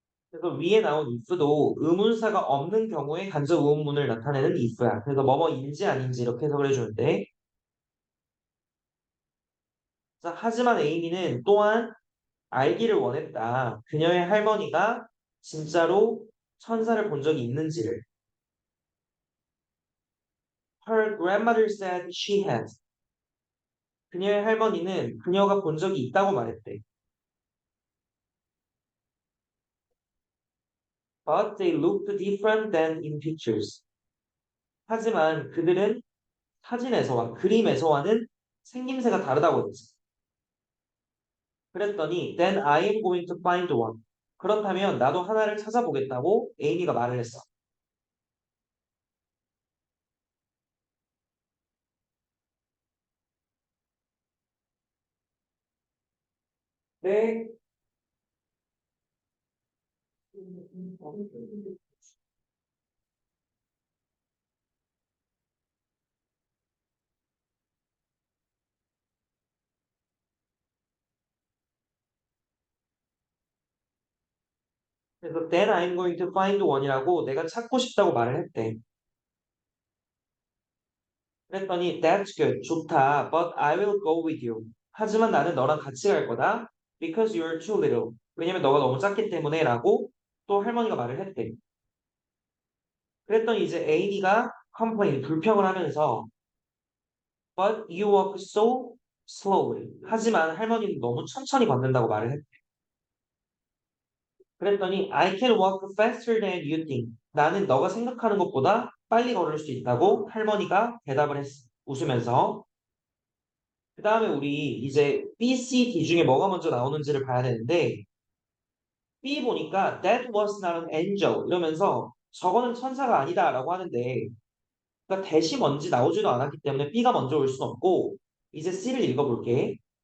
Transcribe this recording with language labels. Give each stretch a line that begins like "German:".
Korean: 그래서 위에 나온 if도 의문사가 없는 경우에 간접 의문문을 나타내는 if야. 그래서 뭐뭐인지 아닌지 이렇게 해석을 해주는데 자, 하지만 에이미는 또한 알기를 원했다. 그녀의 할머니가 진짜로 천사를 본 적이 있는지를.
English: Her grandmother said she had.
Korean: 그녀의 할머니는 그녀가 본 적이 있다고 말했대.
English: But they looked different than in pictures.
Korean: 하지만 그들은 사진에서와 그림에서와는 생김새가 다르다고 했지. 그랬더니
English: Then I am going to find one.
Korean: 그렇다면 나도 하나를 찾아보겠다고 에이미가 말을 했어. 네. 그래서
English: Then I'm going to find one
Korean: 이라고 내가 찾고 싶다고 말을 했대. 그랬더니
English: That's good.
Korean: 좋다.
English: But I will go with you.
Korean: 하지만 나는 너랑 같이 갈 거다.
English: Because you're too little.
Korean: 왜냐면 너가 너무 작기 때문에라고 또 할머니가 말을 했대. 그랬더니 이제 에이미가 컴플레인 불평을 하면서
English: But you walk so slowly.
Korean: 하지만 할머니는 너무 천천히 걷는다고 말을 했대.
English: 그랬더니 I can walk faster than you think.
Korean: 나는 너가 생각하는 것보다 빨리 걸을 수 있다고 할머니가 대답을 했어. 웃으면서. 그 다음에 우리 이제 B, C, D 중에 뭐가 먼저 나오는지를 봐야 되는데 B 보니까
English: That was not an angel
Korean: 이러면서 저거는 천사가 아니다라고 하는데 그러니까 대시 뭔지 나오지도 않았기 때문에 B가 먼저 올 수는 없고 이제 C를 읽어볼게.